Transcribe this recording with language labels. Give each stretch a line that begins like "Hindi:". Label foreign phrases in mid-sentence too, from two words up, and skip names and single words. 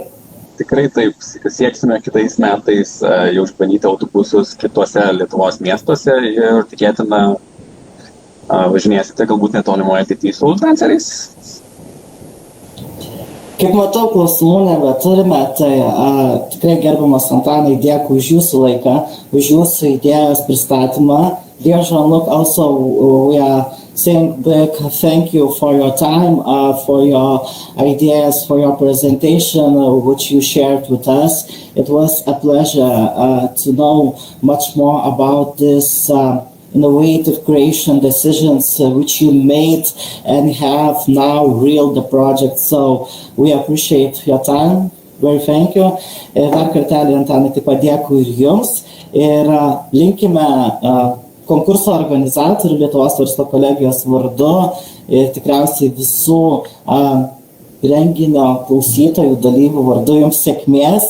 Lithuanian: Tikrai taip, sieksime kitais metais jau išbandyti autobusus kitose Lietuvos miestuose ir tikėtina važinėsite galbūt netolimoje ateityje su danceriais. Kaip matau, klausimų nebeturime, tai tikrai gerbiamas Antanai, dėkui už jūsų laiką, už jūsų idėjos pristatymą.
English: Dear Jean-Luc, also we are saying big thank you for your time, for your ideas, for your presentation, which you shared with us. It was a pleasure to know much more about this innovative creation decisions which you made and have now real the project. So we appreciate your time. Very thank you.
Lithuanian: Ir dar kartelį, Antanai, taip pat dėkui ir jums. Ir linkime konkurso organizatorių Lietuvos verslo kolegijos vardu ir tikriausiai visų renginio klausytojų dalyvių vardu jums sėkmės.